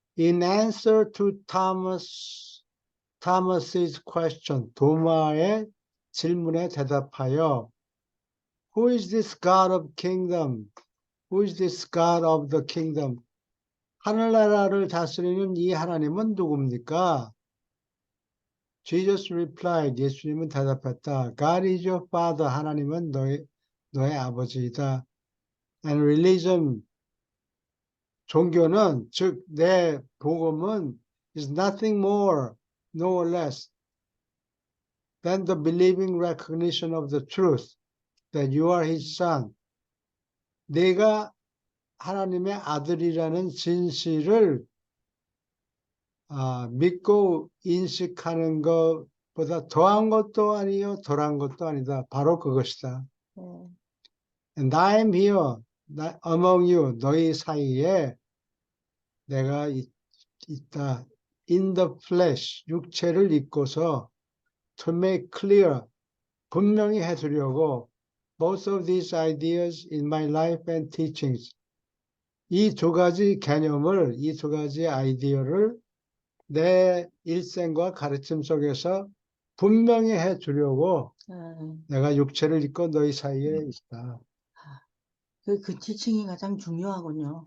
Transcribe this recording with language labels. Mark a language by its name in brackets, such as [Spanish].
[English] In answer to Thomas's question, [Korean] 도마의 질문에 대답하여 [English] Who is this God of kingdom? Who is this God of the kingdom? [Korean] 하늘나라를 다스리는 이 하나님은 누굽니까? [English] Jesus replied, [Korean] 예수님은 대답했다. [English] God is your father. [Korean] 하나님은 너의 아버지이다. [English] And religion, [Korean] 종교는, 즉, 내 복음은 [English] is nothing more, no less than the believing recognition of the truth that you are his son. [Korean] 내가 하나님의 아들이라는 진실을 믿고 인식하는 것보다 더한 것도 아니요, 덜한 것도 아니다. 바로 그것이다. 네. [English] And I am here among you, [Korean] 너희 사이에 내가 있다. [English] In the flesh, [Korean] 육체를 입고서 [English] to make clear, [Korean] 분명히 해두려고 [English] both of these ideas in my life and teachings. [Korean] 이 두 가지 개념을, 이 두 가지 아이디어를 내 일생과 가르침 속에서 분명히 해주려고 내가 육체를 입고 너희 사이에 있다. 그 지칭이 가장 중요하군요.